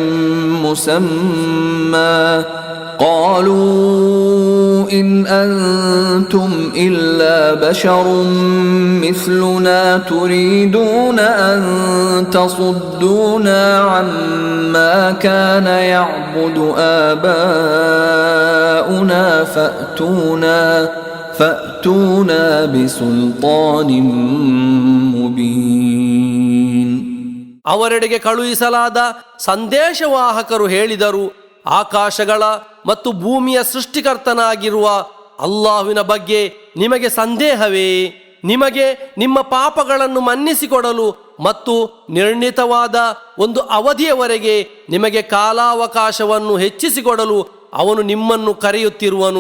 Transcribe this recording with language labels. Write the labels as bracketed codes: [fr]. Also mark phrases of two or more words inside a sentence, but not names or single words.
[ar] مسمى قالوا إن أنتم إلا بشر مثلنا تريدون أن تصدونا عما كان يعبد آباؤنا فأتونا بسلطان مبين. [kn] ಅವರೆಡೆಗೆ ಕಳುಹಿಸಲಾದ ಸಂದೇಶವಾಹಕರು ಹೇಳಿದರು, ಆಕಾಶಗಳ ಮತ್ತು ಭೂಮಿಯ ಸೃಷ್ಟಿಕರ್ತನಾಗಿರುವ ಅಲ್ಲಾಹುವಿನ ಬಗ್ಗೆ ನಿಮಗೆ ಸಂದೇಹವೇ? ನಿಮಗೆ ನಿಮ್ಮ ಪಾಪಗಳನ್ನು ಮನ್ನಿಸಿಕೊಡಲು ಮತ್ತು ನಿರ್ಣಿತವಾದ ಒಂದು ಅವಧಿಯವರೆಗೆ ನಿಮಗೆ ಕಾಲಾವಕಾಶವನ್ನು ಹೆಚ್ಚಿಸಿಕೊಡಲು ಅವನು ನಿಮ್ಮನ್ನು ಕರೆಯುತ್ತಿರುವನು.